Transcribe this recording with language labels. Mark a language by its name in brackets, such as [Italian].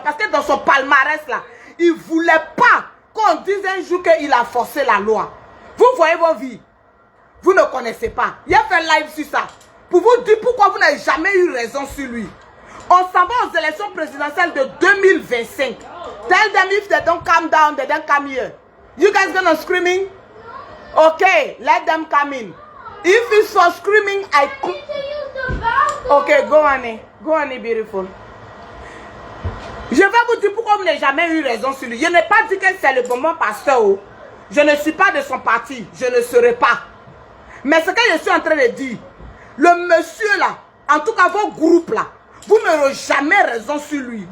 [French] Parce que dans son palmarès là, il ne voulait pas qu'on dise un jour qu'il a forcé la loi. Vous voyez vos vies. Vous ne connaissez pas. Il a fait live sur ça. Pour vous dire pourquoi vous n'avez jamais eu raison sur lui. On s'en va aux élections présidentielles de 2025. [English] Tell them if they don't calm down, they don't come here. You guys gonna screaming? Okay, let them come in. If it's for screaming, I could. Okay, go on, go on, beautiful. [French] Je vais vous dire pourquoi vous n'avez jamais eu raison sur lui. Je n'ai pas dit que c'est le bon pasteur. Je ne suis pas de son parti. Je ne serai pas. Mais ce que je suis en train de dire, le monsieur là, en tout cas vos groupes là, vous n'aurez jamais raison sur lui.